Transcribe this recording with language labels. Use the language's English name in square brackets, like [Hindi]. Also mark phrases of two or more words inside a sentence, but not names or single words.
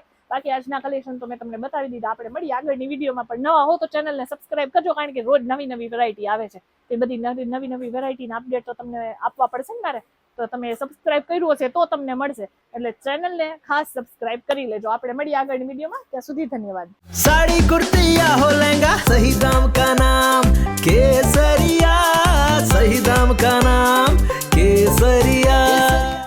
[Gujarati] બાકી આજના કલેક્શન તો મેં તમને બતાવી દીધા. આપણે મળીએ આગળની વિડીયોમાં. પણ નવા હો તો ચેનલને સબસ્ક્રાઇબ કરજો, કારણ કે રોજ નવી નવી વેરાયટી આવે છે. એ બધી નવી નવી વેરાયટીના અપડેટ તો તમને આપવા પડશે ને મારે, તો તમે સબસ્ક્રાઇબ કર્યું હશે તો તમને મળશે. એટલે ચેનલને ખાસ સબસ્ક્રાઇબ કરી લેજો. આપણે મળીએ આગળની વિડીયોમાં. ત્યાં સુધી ધન્યવાદ. [Hindi] साड़ी कुर्ती या हो लहंगा, सही दाम का नाम केसरिया, सही दाम का नाम केसरिया.